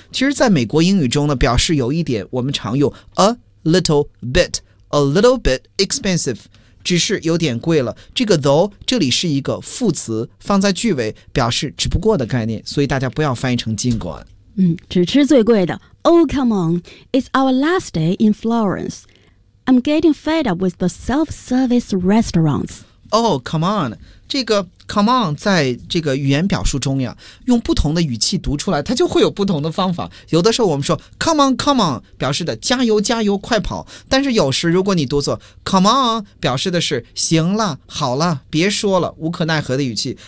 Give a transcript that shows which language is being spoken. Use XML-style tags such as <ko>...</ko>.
<zh>其实在美国英语中呢，表示有一点我们常用</zh> <en>a little bit expensive，</en> <zh>只是有点贵了。这个 though 这里是一个副词，放在句尾表示只不过的概念，所以大家不要翻译成尽管。嗯，只吃最贵的。</zh> <en>Oh, come on. It's our last day in Florence. I'm getting fed up with the self-service restaurants. Oh, come on.</en> <zh>这个 come on 在这个语言表述中呀，用不同的语气读出来，它就会有不同的方法。有的时候我们说 come on, come on, 表示的加油加油快跑。但是有时如果你读作 come on, 表示的是行了好了别说了无可奈何的语气。</zh>